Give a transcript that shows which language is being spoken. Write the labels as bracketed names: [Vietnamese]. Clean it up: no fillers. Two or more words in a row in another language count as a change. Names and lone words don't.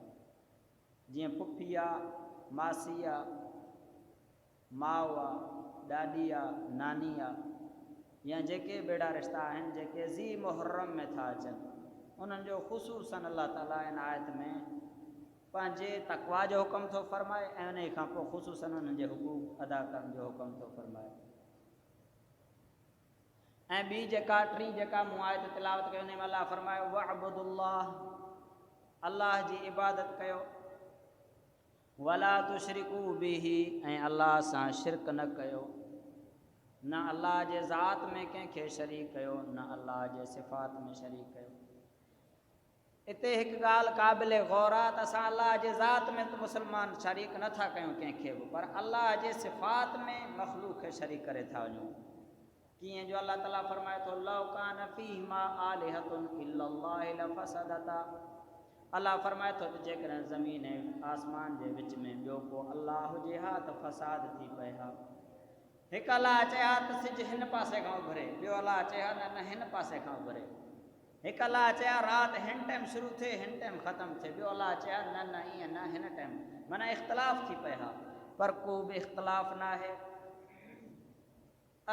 [Sindhi] जीअं पुफी आहे, मासी आहे, माउ आहे, ॾाॾी आहे, नानी आहे, या जेके बेड़ा रिश्ता आहिनि जेके ज़ी मुहर्रम में था अचनि, उन्हनि जो ख़ुसूसन अल्लाह ताला इन आयत में पंहिंजे तक़वा जो हुकुम थो फरमाए ऐं उन खां पोइ ख़ुसूसन उन्हनि जे हुकूक अदा करण जो हुकुम थो फरमाए। ऐं ॿी जेका मूं आयत तिलावत कई उन में अल्लाह फरमायो वअबुदुल्लाह, अल्लाह जी इबादत कयो, [Arabic] ولا تشركوا به [Sindhi] ऐं अल्लाह सां शिरक न कयो, न अल्लाह जे ज़ात में कंहिंखे शरीक कयो, न अल्लाह जे सिफ़ात में शरीक कयो। हिते हिकु ॻाल्हि क़ाबिल गौर आहे त असां अल्लाह जे ज़ात में त मुस्लमान शरीक नथा कयूं कंहिंखे बि, पर अल्लाह जे सिफ़ात में मख़लूक खे शरीक करे था वञूं। कीअं जो अल्लाह ताला फरमाए थो [Arabic] لو كان فيهما آلهة إلا الله لفسدتا, [Sindhi] अल्लाह फरमाए थो त जेकॾहिं ज़मीन ऐं आसमान जे विच में ॿियो को अल्लाह हुजे हा त फ़साद थी पए हा। हिकु अल्लाह चए हा त सिज हिन पासे खां उभरे, ॿियो अल्लाह चए हा न हिन पासे खां उभरे। हिकु अल्लाह चए हा राति हिन टाइम शुरू थिए हिन टाइम ख़तमु थिए, ॿियो अल्लाह चए हा न ईअं न हिन टाइम, माना इख़्तिलाफ़ थी पए हा, पर को बि इख़्तिलाफ़ न आहे।